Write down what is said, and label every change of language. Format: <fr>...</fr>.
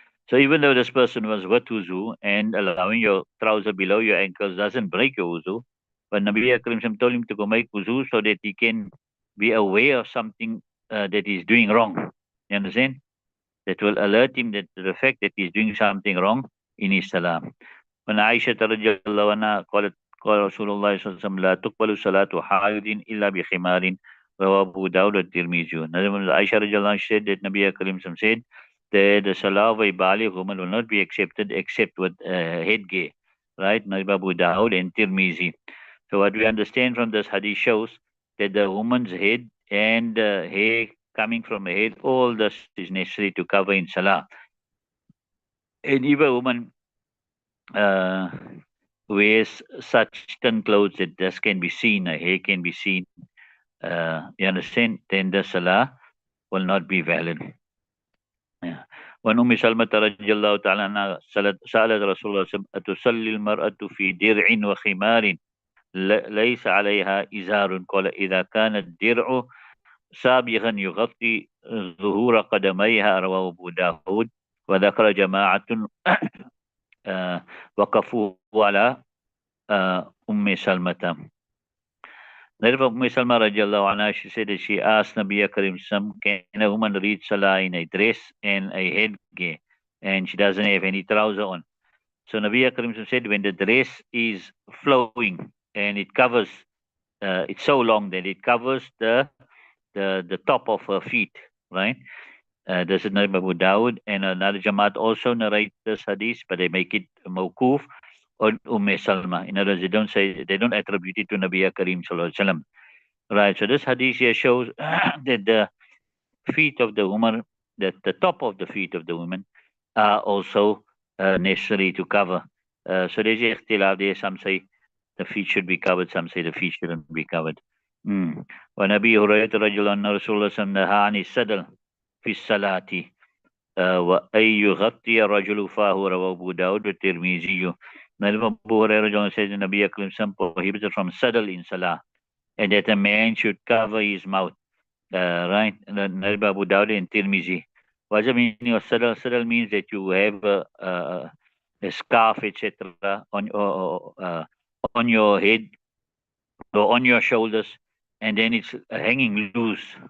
<en>So even though this person was with wuzu, and allowing your trouser below your ankles doesn't break your wuzu, but Nabi Akram told him to go make wuzu so that he can be aware of something that he's doing wrong. You understand? That will alert him that the fact that he's doing something wrong in his salah.</en> <ar>وعن عائشة رضي الله عنها قالت قال رسول الله صلى الله عليه وسلم لا تقبل صلاة حائض إلا بخمار رواه أبو داود والترمذي.</ar> <en>Aisha رضي الله عنها said that Nabi Karim said that the salah of a baligh woman will not be accepted except with headgear, right? Nabi Abu Dawud and Tirmizi. So what we understand from this hadith shows that the woman's head and hair coming from her head, all this is necessary to cover in salah. And if a woman uh, wears such thin clothes that this can be seen, her hair can be seen, you understand, then the salah will not be valid. Yeah.</en> <ar>وعن أم سلمة رضي الله تعالى عنها سألت رسول الله صلى الله عليه وسلم أتصلي المرأة في درع وخمار ليس عليها إزار؟ قال إذا كان الدرع سابغا يغطي ظهور قدميها، رواه أبو داود. وذكر جماعة وقفوا على أم سلمة.</ar> <en>Later, Umm Salma radiallahu anha, she said that she asked Nabi Karim, can a woman read Salah in a dress and a headgear, and she doesn't have any trouser on? So Nabi Karim said, when the dress is flowing and it covers, it's so long that it covers the top of her feet, right? This is Nabi Abu Dawud, and another Jamaat also narrate this hadith, but they make it mawkuf on Salma. In other words, they don't attribute it to Nabi Karim sallallahu alaihi wasallam. Right. So this hadith here shows that the feet of the woman, that the top of the feet of the woman, are also necessary to cover. So there's ikhtilaf there. Some say the feet should be covered. Some say the feet shouldn't be covered.</en> <ar>وعن أبي هريرة رضي الله عنه رسول الله صلى الله عليه وسلم نهى عن السدل في الصلاة وأن يغطي الرجل فاه، رواه أبو داود والترمذي.</ar> <en>Abu Hurairah says the Nabi Akram prohibited from saddle in salah, and that a man should cover his mouth. Right? Nabi Abu Dawud and Tirmizi. What's the meaning of saddle? Saddle means that you have a scarf, etc., on your head or on your shoulders, and then it's hanging loose.</en>